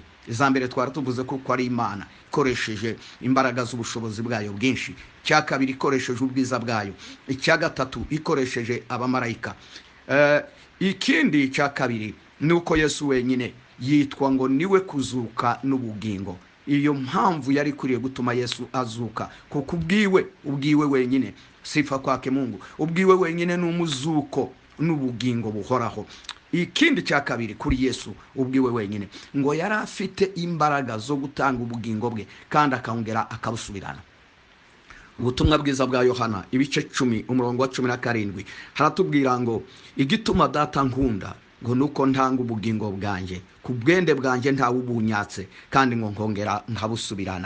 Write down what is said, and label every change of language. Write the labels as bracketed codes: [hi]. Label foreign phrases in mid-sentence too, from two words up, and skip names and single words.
[rw] Iza mbere twari tuvuze ko ari Imana ikoresheje imbaraga z'ubushobozi bwayo bwinshi, cya kabiri ikoresheje ubwiza bwayo, icya gatatu ikoresheje abamarayika. Ikindi cya kabiri nuko Yesu wenyine yitwa ngo niwe kuzuka n'ubugingo. Iyo mpamvu yari kuriye gutuma Yesu azuka, kuko ubwiwe wenyine, [sw] sifa kwake Mungu, [rw] ubwiwe wenyine n'umuzuko n'ubugingo buhoraho. Ikindi cya kabiri kuri Yesu ubwiwe wenyine ngo yari afite imbaraga zo gutanga ubugingo bwe kandi akongera akabusubirana. Ubutumwa bwiza bwa Yohana ibice 10 umurongo wa 17 haratubwira ngo igituma data nkunda ngo nuko ntanga ubugingo bwanjye, ku bwende bwanjye nta ubunyatse, kandi ngo nkongera nkabusubirana.